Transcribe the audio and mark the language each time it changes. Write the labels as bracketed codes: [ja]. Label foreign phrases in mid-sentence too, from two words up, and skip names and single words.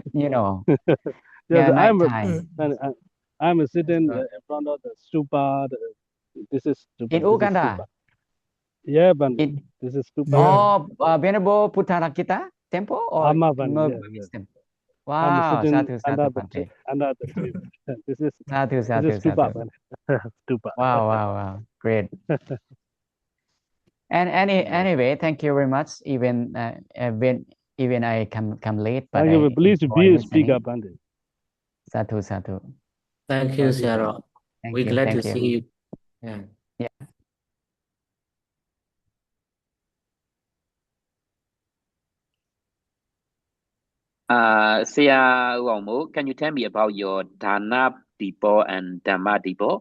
[en] Yes, nighttime. I'm sitting in front of the stupa. This is stupa. In Uganda? Yeah, but this is stupa. Venerable Puttarakita temple or Amavan, temple? I'm Wow, sitting sadhu, under sadhu, Bhante. under the tree. This is [pi] Sadhu, sadhu, [en] stupa, sadhu. man. Stupa. Wow, wow, wow. Great. And anyway, thank you very much. Even even I come late, but Thank you. I Please enjoy be a speaker, listening. Bhante. [pi] Sadhu, sadhu. [en] Thank you, Thank you. Sarah. Thank We're you, glad to thank you. see you. Yeah. Yeah. Sia Wangmo, can you tell me about your Dana depot and Dhamma depot?